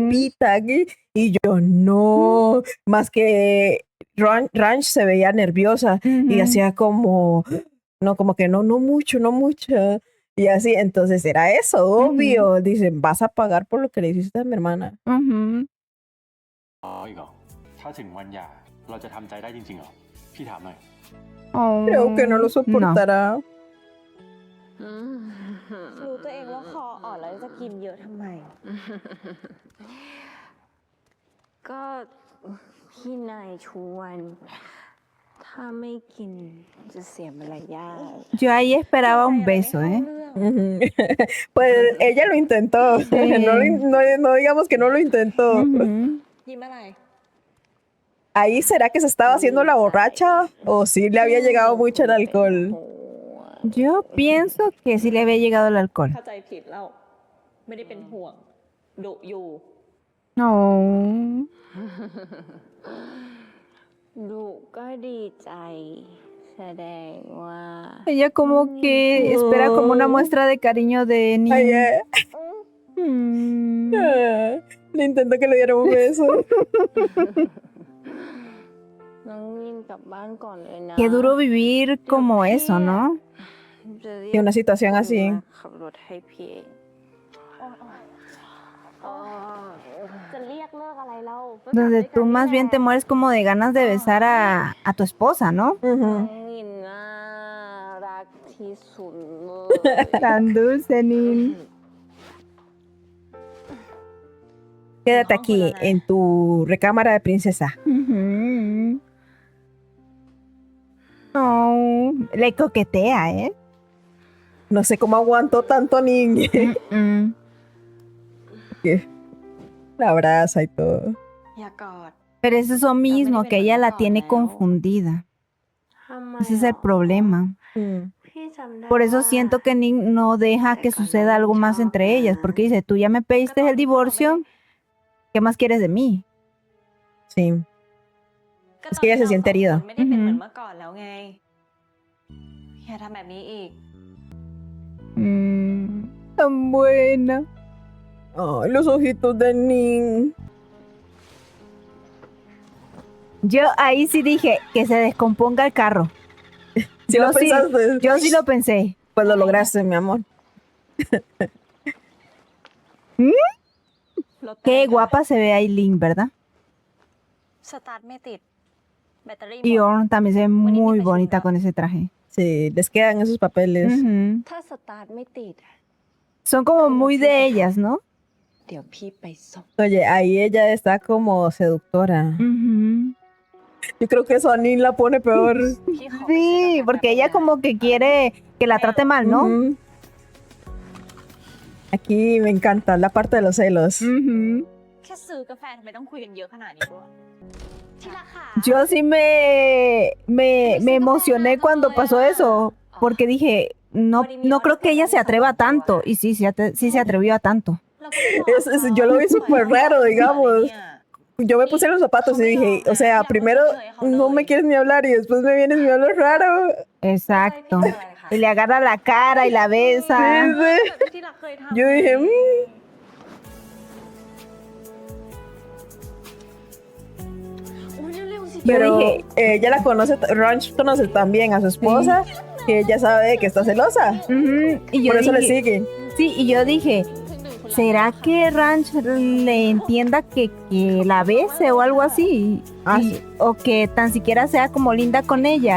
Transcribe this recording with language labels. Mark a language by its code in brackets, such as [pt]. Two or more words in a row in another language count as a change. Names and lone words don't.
[es] copita aquí. Y yo, no, más que Ranch se veía nerviosa y Ujú. hacía como, no, como que no mucho, no mucho. Y así, entonces era eso, obvio. Dicen, vas a pagar por lo que le hiciste a mi hermana. Ujú. [th] อ๋ออีกเหรอถ้าถึงวันหย่าเราจะทำใจได้จริงๆเหรอ พี่ถามหน่อย [es] Creo que no lo No. soportará. [th] รู้ตัวเองว่าคออ่อนแล้วจะกินเยอะทำไม ก็ พี่นายชวน ถ้าไม่กินจะเสียมารยาท [es] Yo ahí esperaba un beso, ¿eh? Ujú. Pues ella lo intentó. Sí. No digamos que no lo intentó. Ujú. [th] ยิ้มอะไร [es] ¿Ahí será que se estaba haciendo la borracha o sí le había llegado mucho el alcohol? Yo pienso que sí le había llegado el alcohol. [th] เข้าใจผิดแล้ว ไม่ได้เป็นห่วงดุอยู่ [es] No. [th] ลูกก็ดีใจ แสดงว่า [es] Ella como que espera como una muestra de cariño de Ay, niño. Mm. Le intentó que le diera un beso. [th] น้องนินกลับบ้านก่อนเลยนะ [es] Qué duro vivir como eso, ¿no? [th] จะเรีย [es] En una situación así. [th] ขับรถให้พี่เองจะเรียกเลิกอะไรเล่า [es] Donde tú más bien te mueres como de ganas de besar a tu esposa, ¿no? [th] น้อง [es] Ujú. [th] นินน่ารักที่สุดเลย [es] Tan dulce, Nin. Quédate aquí en tu recámara de princesa. Ujú. Oh, le coquetea, ¿eh? No sé cómo aguantó tanto niño. Mm. La abraza y todo. [th] อย่ากอด [es] Pero es eso mismo, que ella la tiene confundida. [th] ทำไม [es] Ese es el problema. Mm. [th] พี่จำได้ [es] Por eso [th] ว่า [es] siento que Nin no deja que suceda algo más entre ellas, porque dice, tú ya me pediste el divorcio, ¿qué más quieres de mí? Sí. [th] ก็ [es] Es que ella se siente herida. [th] ไม่ได้เป็นเหมือนเมื่อก่อนแล้วไง อย่าทำแบบนี้อีก [es] Tan buena. Ay, los ojitos de Nin. Yo ahí sí dije que se descomponga el carro. ¿Sí Yo lo sí- pensaste? Yo sí lo pensé. Pues lo lograste, mi amor. [th] รถแตก [es] Qué [th] ค่ะ [es] guapa se ve Aileen, ¿verdad? [th] สตาร์ทไม่ติด แบตเตอรี่หม [es] Y [th] ด [es] Orn también se ve Bonita muy y bonita pechugada. con ese traje. Sí, les quedan esos papeles. Ujú. [th] ถ้าสตาร์ทไม่ติด [es] Son como muy de ellas, ¿no? [th] เดี๋ยวพี่ไปส่ง [es] Oye, ahí ella está como seductora. Ujú. Yo creo que eso a Nin la pone peor. [th] พี่ขอไป [es] Sí, [th] ซื้อกาแฟ [es] porque ella como que quiere que la trate mal, ¿no? Ujú. Aquí me encanta la parte de los celos. Ujú. [th] แค่ซื้อกาแฟทำไมต้องคุยกันเยอะขนาดนี้ด้วยที่รักค่ะ [es] Yo sí me emocioné cuando pasó eso, porque dije, no creo que ella se atreva tanto. Y sí, sí se atrevió a tanto. [th] เราก็ไม่บอกเขา [es] Yo lo vi súper raro, digamos. [th] เนี่ย [es] Yo me puse los zapatos y dije, o sea, primero no me quieres ni hablar y después me vienes y me hablas raro. Exacto. Y le agarra la cara y la besa. Sí, sí. [th] ที่รักเคยทำ [es] Yo dije, "Mm". [th] โอ้ยเร็วๆสิ [es] Yo Pero dije, ella la conoce, Ranch conoce también a su esposa, que ella sabe que está celosa. ujú, y yo Por eso le dije, sigue. sí, y yo dije, ¿será que Ranch le entienda que la bese o algo así? Ah, Y- o que tan siquiera sea como linda con ella.